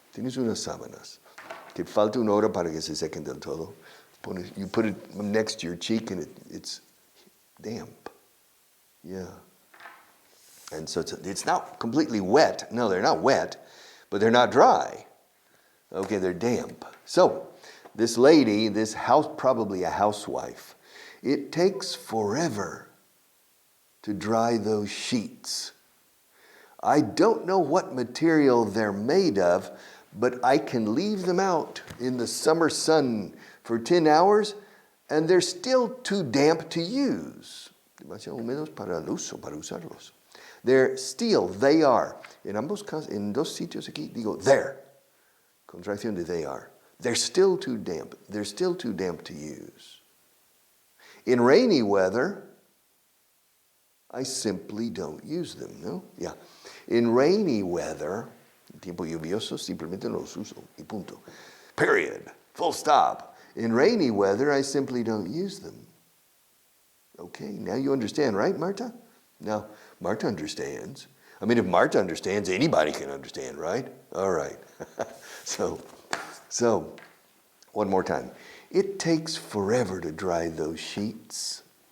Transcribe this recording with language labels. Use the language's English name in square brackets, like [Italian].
[Spanish] Tienes unas sábanas que falta una hora para que se sequen del todo. [English] You put it next to your cheek and it's damp. Yeah. And so it's not completely wet. No, they're not wet, but they're not dry. Okay, they're damp. So this lady, this house, probably a housewife, it takes forever to dry those sheets. I don't know what material they're made of, but I can leave them out in the summer sun for 10 hours and they're still too damp to use. [Spanish] Demasiado húmedos para el uso, para usarlos. [English] They are. [Spanish] En dos sitios aquí digo there. Contracción de they are. [English] They're still too damp. They're still too damp to use. In rainy weather, I simply don't use them, no? Yeah. In rainy weather, [Spanish] en tiempo lluvioso, simplemente no los uso, y punto. [English] Period. Full stop. In rainy weather, I simply don't use them. Okay, now you understand, right, Marta? Now, Marta understands. I mean, if Marta understands, anybody can understand, right? All right. So, one more time. It takes forever to dry those sheets.